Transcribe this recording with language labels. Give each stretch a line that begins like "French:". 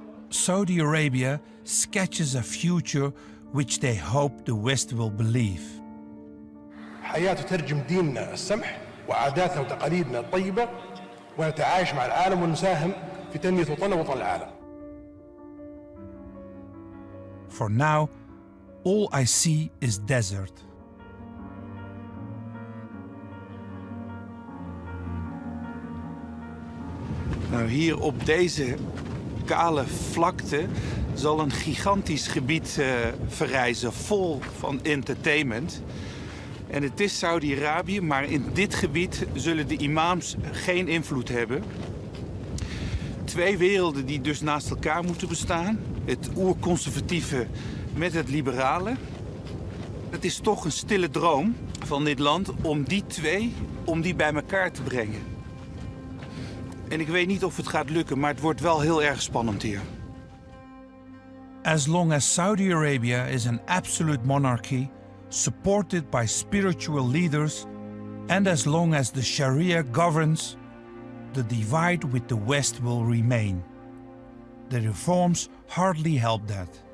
English: Saudi Arabia sketches a future which they hope the West will believe.
Arabic: حياة تترجم ديننا السمح وعاداتنا وتقاليدنا الطيبة ونتعايش مع العالم ونساهم في تنمية وطننا ووطن العالم.
English: For now, all I see is desert.
Dutch: Nou, hier op deze kale vlakte zal een gigantisch gebied verrijzen, vol van entertainment. En het is Saudi-Arabië, maar in dit gebied zullen de imams geen invloed hebben. Twee werelden die dus naast elkaar moeten bestaan. Het oerconservatieve met het liberale. Het is toch een stille droom van dit land om die twee bij elkaar te brengen. En ik weet niet of het gaat lukken, maar het wordt wel heel erg spannend hier.
English: As long as Saudi Arabia is an absolute monarchy, supported by spiritual leaders, and as long as the Sharia governs, the divide with the West will remain. The reforms hardly help that.